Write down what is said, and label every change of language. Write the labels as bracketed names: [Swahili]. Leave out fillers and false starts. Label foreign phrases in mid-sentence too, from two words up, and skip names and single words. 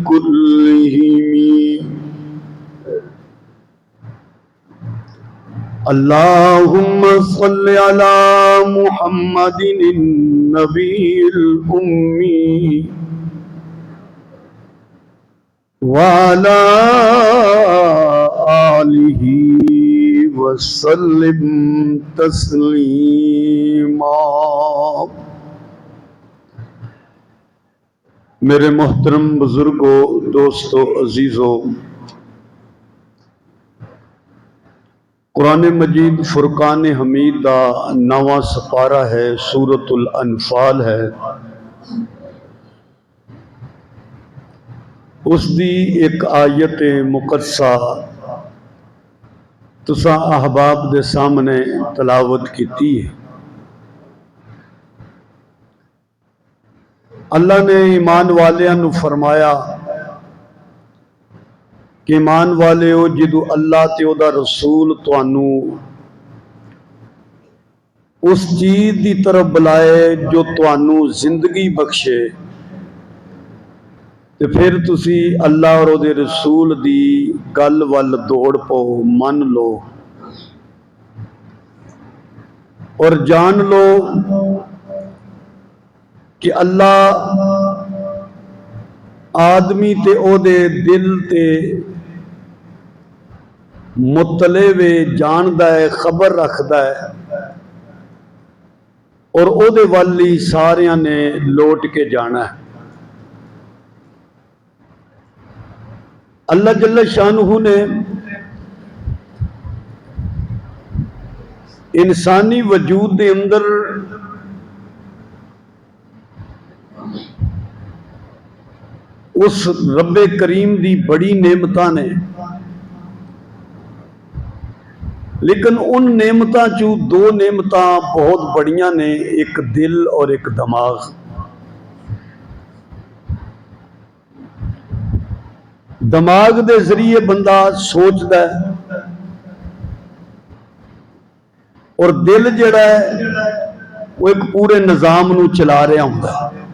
[Arabic] کلہم اللہم صلی علی محمد النبی الأمی وعلى آلہ وسلم تسلیما۔ [Punjabi] میرے محترم بزرگوں، دوستوں، عزیزوں، قرآن مجید فرقان حمید دا 9واں سپارہ ہے، سورۃ الانفال ہے۔ اس دی ایک آیت مقدسہ تساں احباب دے سامنے تلاوت کیتی ہے۔ اللہ نے ایمان والیاں نو فرمایا کہ ایمان والیو جدو اللہ تے او دا رسول تانوں اس چیز دی طرف بلائے جو تانوں زندگی بخشے تے پھر تسی اللہ اور دے رسول دی گل ول دوڑ پو، من لو اور جان لو کہ اللہ آدمی تے او دے دل تے مطلع وے، جاندا ہے، خبر رکھدا ہے اور او دے والی ساریاں نے لوٹ کے جانا ہے۔ اللہ جل شانہ نے انسانی وجود دے اندر اس رب کریم دی بڑی نعمتاں نے، لیکن ان نعمتاں چوں دو نعمتاں بہت بڑیاں نے، ایک دل اور ایک دماغ۔ دماغ دے ذریعے بندہ سوچدا ہے اور دل جڑا ہے وہ ایک پورے نظام نو چلا رہا ہوندا ہے۔